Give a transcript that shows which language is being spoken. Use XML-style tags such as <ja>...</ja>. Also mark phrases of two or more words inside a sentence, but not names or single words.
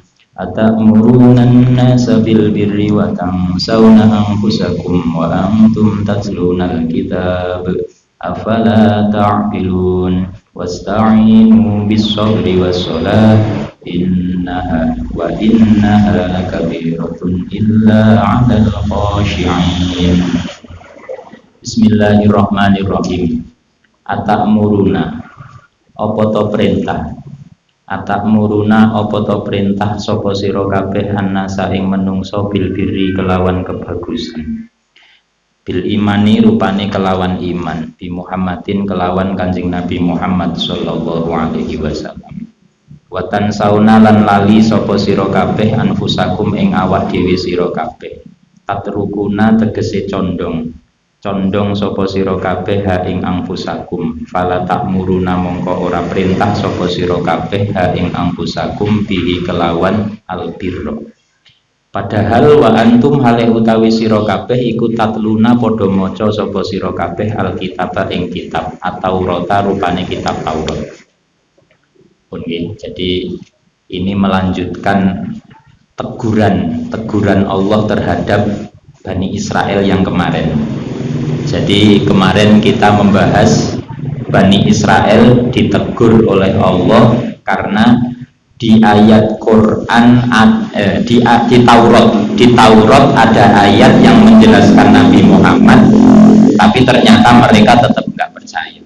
<ar>أتأمرون الناس بالبر وتنسون أنفسكم وأنتم تتلون الكتاب أفلا تعقلون واستعينوا بالصبر والصلاة إنها لكبيرة إلا على الخاشعين.</ar> <jv>Bismillahirrahmanirrahim. Atamuruna apa to perintah, atamuruna apa to perintah sapa sira kabeh annasa ing menungso</jv> <ar>بالبر</ar> <jv>kelawan kebagusan,</jv> <ar>بالإيمان</ar> <jv>rupane kelawan iman,</jv> <ar>بمحمد</ar> <jv>kelawan Kanjeng Nabi Muhammad</jv> <ar>صلى الله عليه وسلم. وتنسون</ar> <jv>lan lali sapa sira kabeh anfusakum ing awak dhewe sira kabeh, tatrukuna tegese condong sapa sira kabeh ha ing anfusakum,</jv> <ar>فلا تأمرون</ar> <jv>mongko ora perintah sapa sira kabeh ha ing anfusakum bihi kelawan albirra. Padahal</jv> <ar>وأنتم</ar> <jv>hale utawi sira kabeh iku tatluna padha maca sapa sira kabeh alkitab ing kitab at-Taurata rupane kitab Taurat.</jv> <id>Jadi ini melanjutkan teguran Allah terhadap Bani Israel yang kemarin. Jadi kemarin kita membahas Bani Israel ditegur oleh Allah karena di ayat Quran di Taurat ada ayat yang menjelaskan Nabi Muhammad, tapi ternyata mereka tetap nggak percaya.</id>